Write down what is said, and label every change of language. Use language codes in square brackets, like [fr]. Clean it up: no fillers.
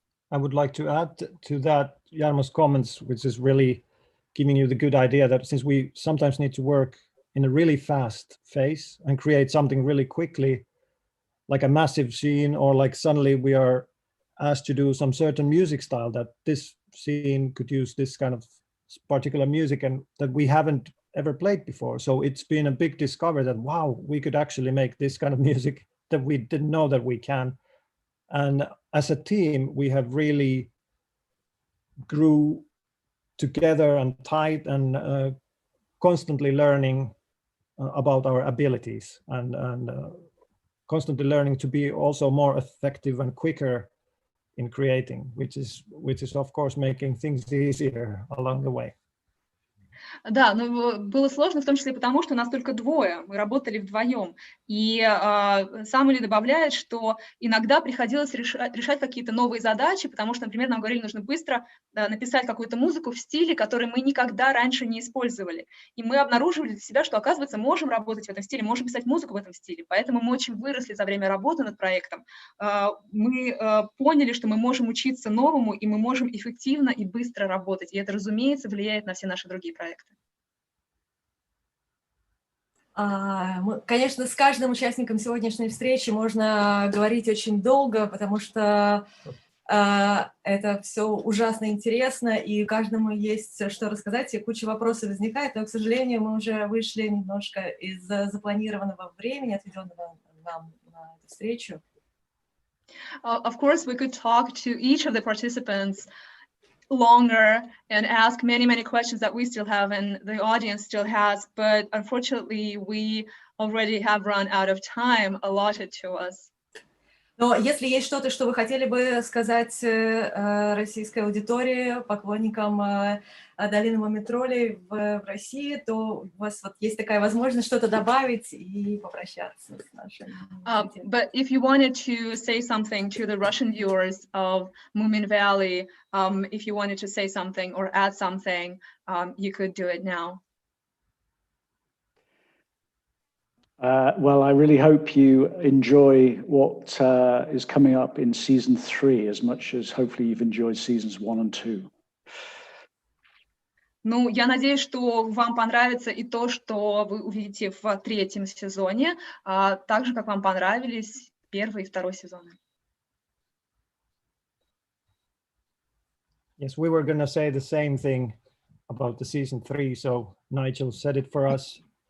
[en] I would like to add to that Jarmo's comments, which is really giving you the good idea that since we sometimes need to work in a really fast phase and create something really quickly, like a massive scene, or like suddenly we are asked to do some certain music style, that this scene could use this kind of particular music and that we haven't ever played before. So it's been a big discovery that, wow, we could actually make this kind of music that we didn't know that we can. And as a team, we have really grew together and tight and constantly learning about our abilities and constantly learning to be also more effective and quicker in creating, which is of course making things easier along the way. [ru] Да, но было сложно, в том числе потому, что нас только двое, мы работали вдвоем. И Самули добавляет, что иногда приходилось решать какие-то новые задачи, потому что, например, нам говорили, нужно быстро написать какую-то музыку в стиле, который мы никогда раньше не использовали. И мы обнаруживали для себя, что, оказывается, можем работать в этом стиле, можем писать музыку в этом стиле. Поэтому мы очень выросли за время работы над проектом. Мы поняли, что мы можем учиться новому, и мы можем эффективно и быстро работать. И это, разумеется, влияет на все наши другие проекты. Конечно, с каждым участником сегодняшней встречи можно говорить очень долго, потому что это все ужасно интересно, и каждому есть что рассказать, и куча вопросов возникает, но, к сожалению, мы уже вышли немножко из запланированного времени, отведенного нам на эту встречу. [en] Of course, we could talk to each of the participants longer and ask many questions that we still have and the audience still has, but unfortunately we already have run out of time allotted to us. [ru] Но если есть что-то, что вы хотели бы сказать российской аудитории, поклонникам Долины муми-троллей в России, то у вас вот есть такая возможность что-то добавить и попрощаться с нашими. [en] But if you wanted to say something to the Russian viewers of Moominvalley, if you wanted to say something or add something, you could do it now. Well, I really hope you enjoy what is coming up in season 3 as much as hopefully you've enjoyed seasons 1 and 2. [ru] Ну, я надеюсь, что вам понравится и то, что вы увидите в 3-м сезоне, так же, как вам понравились 1-й и 2-й сезоны. [en] Yes, we were going to say the same thing about the season 3, so Nigel said it for us.